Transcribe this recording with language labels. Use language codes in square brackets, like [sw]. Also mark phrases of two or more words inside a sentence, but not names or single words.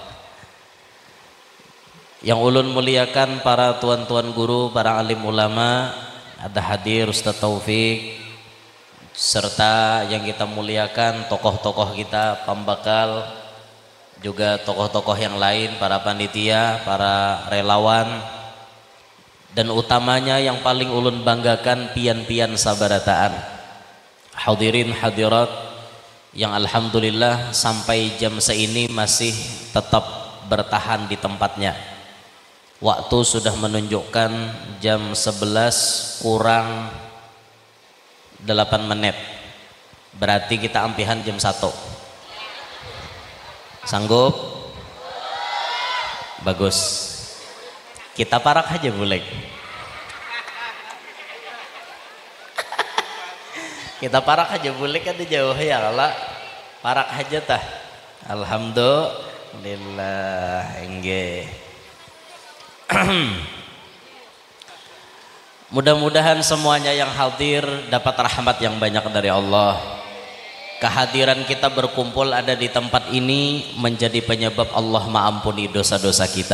[id] Yang ulun muliakan para tuan-tuan guru, para alim ulama, ada hadir Ustaz Taufik, serta yang kita muliakan tokoh-tokoh kita pembakal, juga tokoh-tokoh yang lain, para panitia, para relawan, dan utamanya yang paling ulun banggakan pian-pian sabarataan, hadirin hadirat yang alhamdulillah sampai jam seini masih tetap bertahan di tempatnya. Waktu sudah menunjukkan jam 11 kurang 8 menit. Berarti kita ampihan jam 1. Sanggup? Bagus. Kita parak aja boleh. Kita parak aja boleh kan di jauh ya kalau parak aja tah. Alhamdulillah enggak. Mudah-mudahan semuanya yang hadir dapat rahmat yang banyak dari Allah. Kehadiran kita berkumpul ada di tempat ini menjadi penyebab Allah mengampuni dosa-dosa kita.